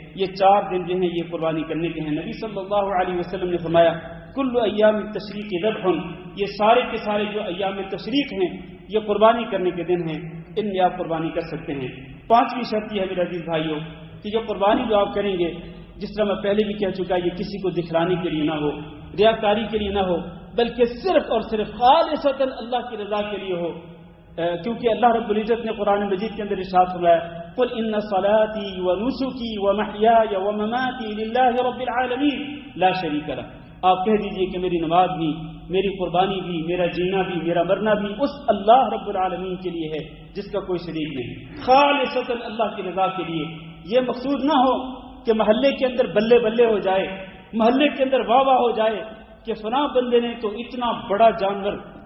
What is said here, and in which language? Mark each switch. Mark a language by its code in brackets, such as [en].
[ur] یہ 4 دن جو ہیں یہ قربانی کرنے کے ہیں. نبی صلی اللہ علیہ وسلم نے فرمایا [ar] کل ایام التشریق ذبح، [ur] یہ سارے کے سارے جو ایام تشریق ہیں یہ قربانی کرنے کے دن ہیں، ان میں آپ قربانی کر سکتے ہیں. 5ویں شرط یہ ہے میرے عزیز بھائیوں کہ جو قربانی جو آپ کریں گے، جس طرح میں پہلے بھی کہہ چکا، یہ کسی کو دکھلانے کے لیے نہ ہو، ریاکاری کے لیے نہ ہو، بلکہ صرف اور صرف خالصتاً اللہ کی رضا کے لیے ہو. کیونکہ اللہ رب العزت نے قرآن مجید کے اندر ارشاد فرمایا [ar] قل ان صلاتي ونسكي ومحياي ومماتي لله رب العالمين لا شريك له. [ur] آپ کہہ دیجئے کہ میری نماز بھی، میری قربانی بھی، میرا جینا بھی، میرا مرنا بھی اس اللہ رب العالمین کے لیے ہے جس کا کوئی شریک نہیں، خالصتاً اللہ کی رضا کے لیے۔ یہ مقصود نہ ہو کہ محلے کے اندر بلے بلے ہو جائے، محلے کے اندر واہ واہ ہو جائے کہ فلاں بندے نے تو اتنا بڑا جانور،